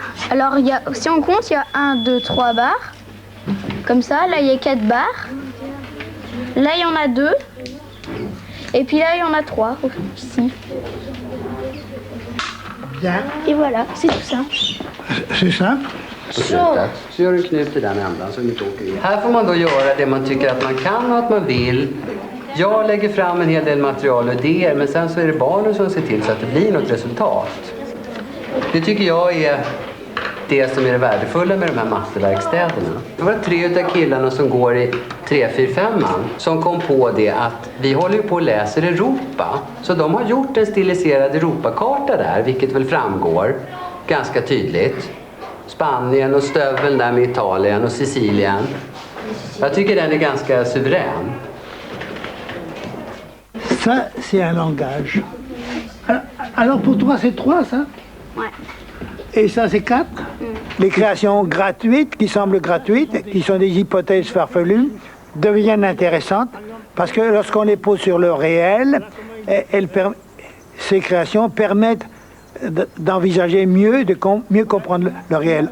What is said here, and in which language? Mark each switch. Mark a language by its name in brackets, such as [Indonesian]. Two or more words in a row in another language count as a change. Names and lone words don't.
[French] Alors, si on compte, il y a 1, 2, 3 barres. Comme ça, là, il y a 4 barres. Là, il y en a 2. Et puis là, il y en a 3 ici. Bien. Et voilà, c'est tout ça. C'est simple. [Swedish] Så gör du en knut i den ändan så du inte åker in. Här får man då göra det man tycker att man kan och att man vill. Jag lägger fram en hel del material och idéer, men sen så är det barnen som ser till så att det blir något resultat. Det tycker jag är det som är det värdefulla med de här matteverkstäderna. Det var 3 av killarna som går i 3-4-5 som kom på det att vi håller ju på och läser Europa. Så de har gjort en stiliserad Europakarta där, vilket väl framgår ganska tydligt. Spanien och stöveln där med Italien och Sicilien. Jag tycker den är ganska suverän. [French] Ça, c'est un langage. Alors pour toi, c'est 3, ça? Ouais. Et ça, c'est 4? Les créations gratuites, qui semblent gratuites, qui sont des hypothèses farfelues, deviennent intéressantes parce que lorsqu'on les pose sur le réel, ces créations permettent d'envisager mieux, de mieux comprendre le réel.